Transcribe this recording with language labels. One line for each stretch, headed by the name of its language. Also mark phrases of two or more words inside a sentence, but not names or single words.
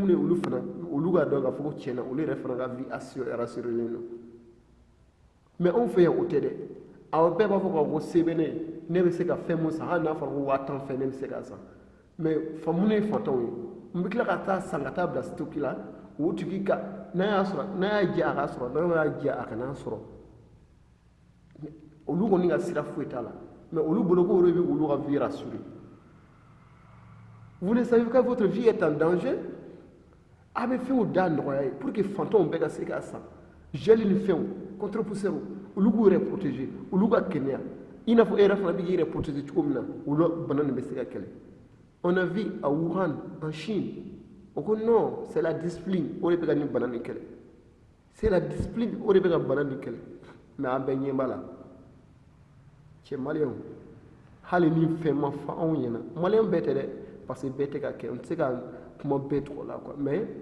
Bambara: minnu ye olu ka dɔn k'a fɔ ko tiɲɛna olu yɛrɛ fana ka
French: vie assurée
Bambara: don mais anw fɛ yan o tɛ dɛ aw bɛɛ b'a fɔ ko se bɛ ne ye ne bɛ se ka fɛn mun san hali n'a fɔra ko 5000 fɛn ne bɛ se k'a san mais minnu ye fantanw ye n bɛ tila ka taa san ka taa bila stock la o tigi ka n'a y'a jɛ a ka sɔrɔ n'a y'a jɛ a kana sɔrɔ olu kɔni ka sira foyi t'a la mais olu bolo ko olu bɛ olu ka
French: vie rassurer vous ne savez pas que votre vie est en danger
Bambara: a bɛ fɛnw da nɔgɔya ye pour que fantanw bɛɛ ka se k'a san gel ni fɛnw contre-pousseurs olu k'u yɛrɛ protéger olu ka kɛnɛya i n'a fɔ e yɛrɛ fana bɛ k'i yɛrɛ protéger cogo min na olu bana nin bɛ se ka kɛlɛ
French: on a vu à Wuhan en Chine
Bambara: o ko non
French: c'est la discipline
Bambara: o de bɛ ka nin bana nin kɛlɛ
French: c'est la discipline
Bambara: o de bɛ ka bana nin kɛlɛ mais an bɛɛ ɲɛ b'a la cɛ maliyɛnw hali ni fɛn ma fɔ anw ɲɛna maliyɛn bɛɛ tɛ dɛ parce que bɛɛ tɛ ka kɛ n tɛ se ka kuma bɛɛ tɔgɔ la
French: quoi mais